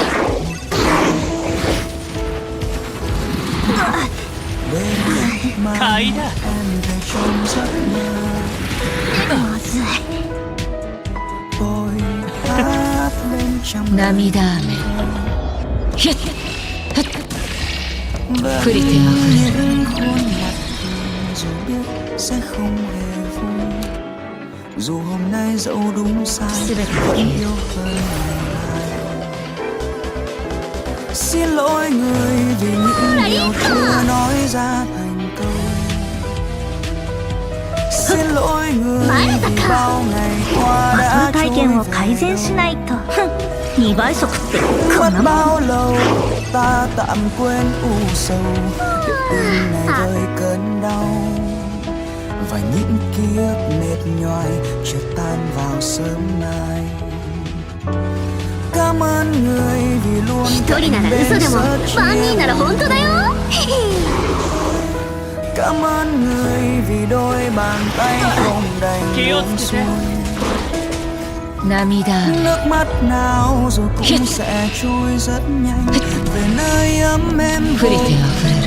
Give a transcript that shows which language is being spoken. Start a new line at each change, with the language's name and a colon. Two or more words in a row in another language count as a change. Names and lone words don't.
Japanese: 買いだ。まずい。涙雨ひっ触れてあふれる
Vietnamese: sẽ không hề vui dù hôm nay dẫu đúng sai vẫn yêu hơn ngày mai. Xin lỗi người vì những điều chưa nói ra thành câu. Xin lỗi người vì bao ngày qua đã
Japanese: 体験を改善しないと。ふん、2倍速ってこんな
Vietnamese: mất
Japanese: もん。
Vietnamese: bao lâu ta tạm quên u sầu điệu tim này vơi cơn đau và những ký ức mệt nhoài chợt tan vào sớm nay. Cảm ơn người vì luôn
Japanese: 一人なら嘘でも万人なら本当だよ。
Vietnamese: Cảm ơn người vì đôi bàn tay không đành buông xuôi.
Japanese: 涙雨
Vietnamese: Nước mắt nào rồi cũng sẽ trôi rất nhanh về nơi ấm êm
Japanese: 触れてあふれる